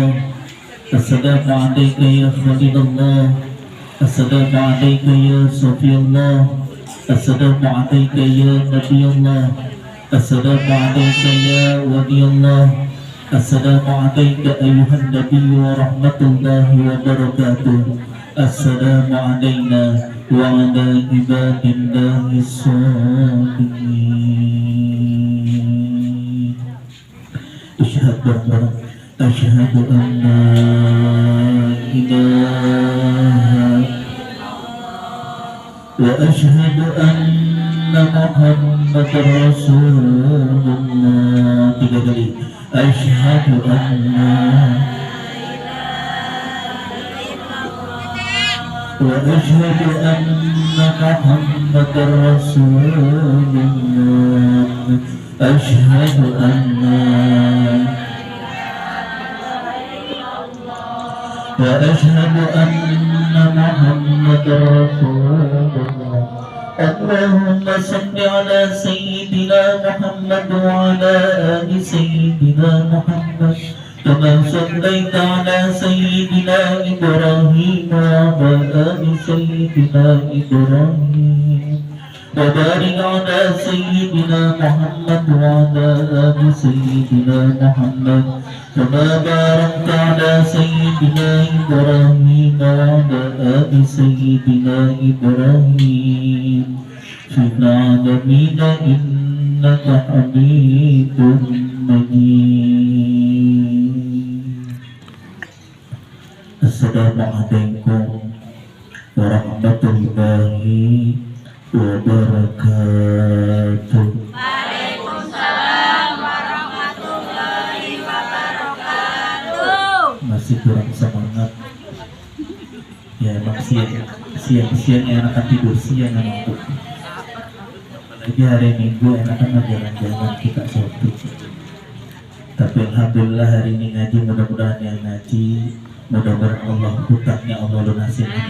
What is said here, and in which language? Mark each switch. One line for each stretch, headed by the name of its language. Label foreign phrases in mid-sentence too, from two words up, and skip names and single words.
Arabic: السلام عليكم يا خليل الله. السلام عليكم يا صفي الله. السلام عليكم يا نبي الله. السلام عليكم يا ولي الله. السلام عليكم أيها النبي ورحمة الله وبركاته. السلام عليكم وعلى عباد الله الصالحين. أشهد أن لا إله وأشهد أن محمدا رسول الله.
Indonesian: Tiga kali.
Arabic: أشهد أن وأشهد أن محمدا رسول الله. أشهد أن وأشهد أن محمدا رسول الله. اللهم صل على سيدنا محمد وعلى آل سيدنا محمد كما صليت على سيدنا إبراهيم وعلى آل سيدنا إبراهيم وبارك على سيدنا محمد وعلى آل سيدنا محمد كما باركت على سيدنا إبراهيم وعلى آل سيدنا إبراهيم في العالمين إنك حميد مجيد. السلام عليكم ورحمة الله وبركاته. وعليكم السلام ورحمة الله وبركاته.
Indonesian: Masih kurang semangat ya, emang siang enakan tidur siang emang. Apalagi hari Minggu enakan jalan-jalan kita shopping. Tapi alhamdulillah hari ini ngaji, mudah-mudahan yang ngaji, mudah-mudahan Allah hutangnya Allah lunasin ini.